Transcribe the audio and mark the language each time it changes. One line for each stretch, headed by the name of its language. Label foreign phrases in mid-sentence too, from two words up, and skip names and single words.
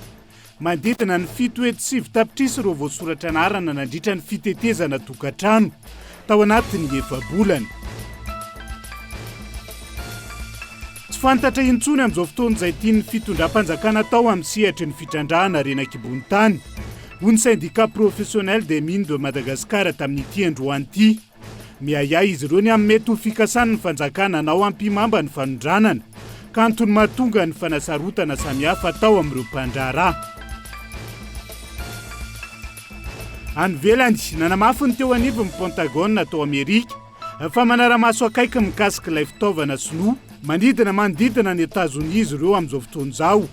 Malagasy: Mandetina ny 7 tapitrisa ireo voasoratra anarana nandritra ny fitetezana tokantrano tao anatin'ny efa-bolana. Tsy fantatra intsony amin'izao fotoana izay tian'ny fitondram-panjakana tao amin'ny sehatry ny fitrandrahana Renakibonitany. Hoy ny syndicat professionnel des mines de Madagascar tamin'ity androany ity. Miayay izy ireo ny amin'ny mety ho fikasana ny fanjakana nao ampimamba ny fanondranana, ka antony mahatonga ny fanasarotana samihafa tao amin'ireo mpandraharaha. Any ivelany nanamafy ny teo anivo ny Pentagone tao Amerika fa manara-maso akaiky mikasika ilay fitaovana sinoa manidina manodidina ny États-Unis izy ireo amin'izao fotoana izao.